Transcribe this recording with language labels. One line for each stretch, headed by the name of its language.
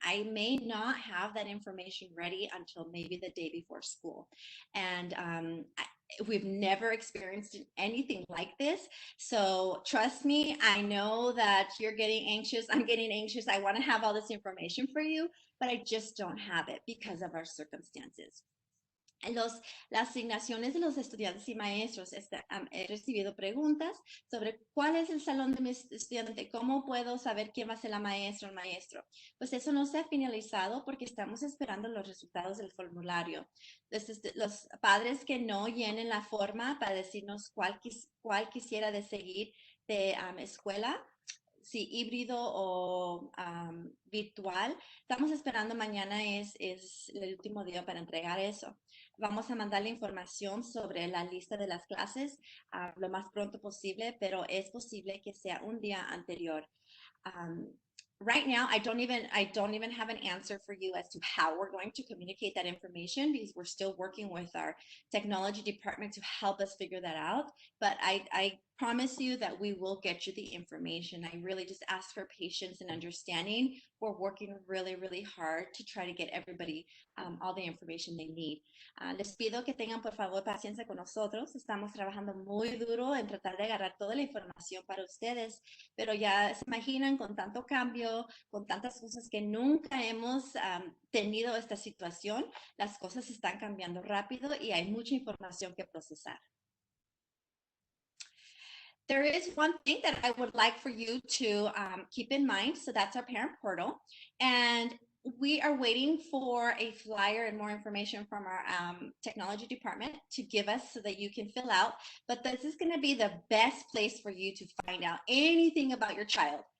English: I may not have that information ready until maybe the day before school. And we've never experienced anything like this. So trust me, I know that you're getting anxious. I'm getting anxious. I want to have all this information for you, but I just don't have it because of our circumstances.
Spanish: Las asignaciones de los estudiantes y maestros. He recibido preguntas sobre cuál es el salón de mi estudiante, cómo puedo saber quién va a ser la maestra o el maestro. Pues eso no se ha finalizado porque estamos esperando los resultados del formulario. Entonces, los padres que no llenen la forma para decirnos cuál quisiera de seguir de escuela, si híbrido o virtual, estamos esperando mañana es el último día para entregar eso. Vamos a mandar la información sobre la lista de las clases lo más pronto posible, pero es posible que sea un día anterior.
English: Right now, I don't even have an answer for you as to how we're going to communicate that information because we're still working with our technology department to help us figure that out. But I promise you that we will get you the information. I really just ask for patience and understanding. We're working really, really hard to try to get everybody all the information they need.
Spanish: Les pido que tengan por favor paciencia con nosotros. Estamos trabajando muy duro en tratar de agarrar toda la información para ustedes, pero ya se imaginan con tanto cambio, con tantas cosas que nunca hemos tenido esta situación, las cosas están cambiando rápido y hay mucha información que procesar.
English: There is one thing that I would like for you to keep in mind. So that's our parent portal. And we are waiting for a flyer and more information from our technology department to give us so that you can fill out. But this is going to be the best place for you to find out anything about your child.